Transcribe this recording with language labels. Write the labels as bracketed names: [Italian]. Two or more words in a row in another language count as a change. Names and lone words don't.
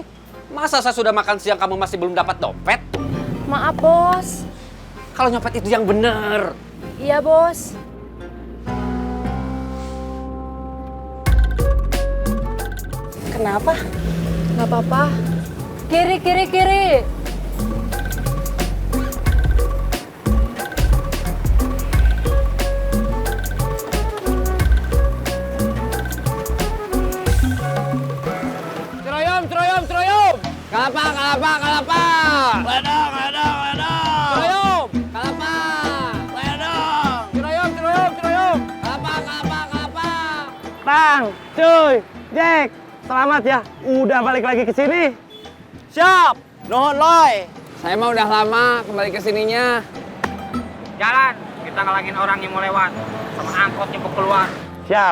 [Indonesian] Masa saya sudah makan siang kamu masih belum dapat dompet? Maaf, Bos. Kalau nyopet itu yang bener. Iya, Bos. Kenapa? Nggak apa-apa. Kiri, kiri, kiri. Kelapa, kelapa, kelapa. Ledang, ledang, ledang. Ciroyom, kelapa. Ledang. Ciroyom, ciroyom, ciroyom. Kelapa, kelapa, kelapa. Bang, cuy, Jack, selamat ya. Udah balik lagi ke sini. Siap. Nuhun, Loy. Saya mah udah lama kembali ke sininya. Jalan, kita ngalangin orang yang mau lewat. Sama angkot yang mau keluar. Siap.